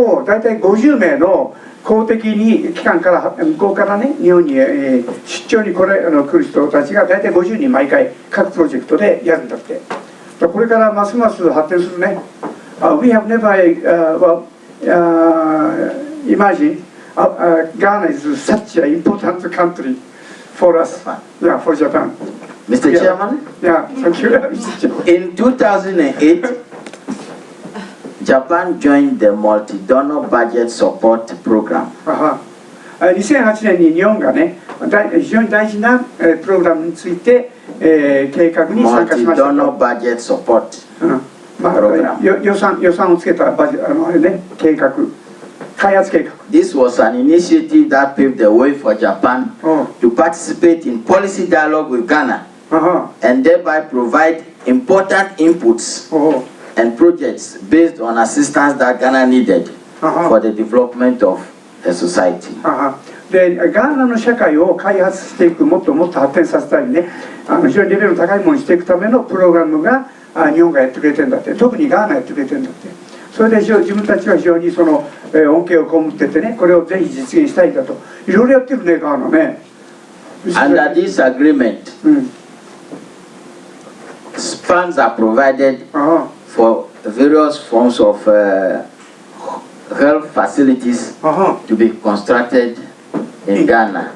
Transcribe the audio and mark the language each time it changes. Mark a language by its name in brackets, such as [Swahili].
[Japanese] 大体50名の公的に機関から向こうからね、日本に出張に来る人たちが大体50人毎回各プロジェクトでやるんだって。これからますます発展するね。 [English] We have never imagined Ghana is such an important country for us, yeah, for Japan. Mr. Chairman? Yeah, thank you. In 2008, Japan joined the multi-donor budget support program. [Japanese] 2008年に日本がね、非常に大事なプログラムについて計画に参加しました。 [English] Multi-donor budget support program. [Japanese] 予算をつけたあれね、計画、開発計画。 [English] This was an initiative that paved the way for Japan to participate in policy dialogue with Ghana and thereby provide important inputs and projects based on assistance that Ghana needed for the development of the society. [Japanese] でガーナの社会を開発していく、もっともっと発展させたりね、非常にレベルの高いものにしていくためのプログラムが日本がやってくれてるんだって、特にガーナやってくれてるんだって。それで自分たちは非常にその恩恵を被っててね、これをぜひ実現したいんだと。いろいろやってるね、ガーナね。 [English] Under this agreement, funds are provided for various forms of health facilities to be constructed in Ghana.